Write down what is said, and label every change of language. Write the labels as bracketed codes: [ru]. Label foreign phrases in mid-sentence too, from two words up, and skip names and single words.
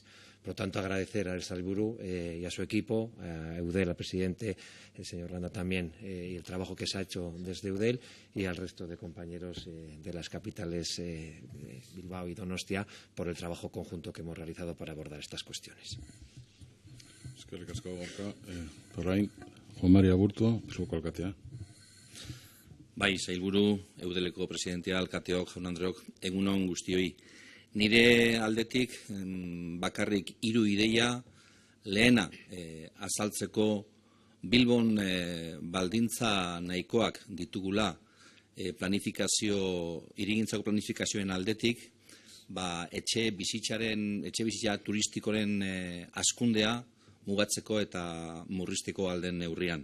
[es] Por lo tanto, agradecer al sailburu y a su equipo, a Eudel, al presidente, el señor Landa también, y el trabajo que se ha hecho desde Eudel, y al resto de compañeros de las capitales Bilbao y Donostia por el trabajo conjunto que hemos realizado para abordar estas cuestiones. [eu] Eskerrik asko, Gorka. Orain, Juan Maria Aburto, zuko alkatea. Bai, sailburu, Eudeleko presidentea, alkateok, jaun andreok, egunon guztioi. Nire aldetik bakarrik 3 ideia, lehena azaltzeko Bilbon baldintza nahikoak ditugula hirigintzako planifikazioen aldetik, etxe bizitza turistikoren hazkundea mugatzeko eta murrizteko alden neurrian.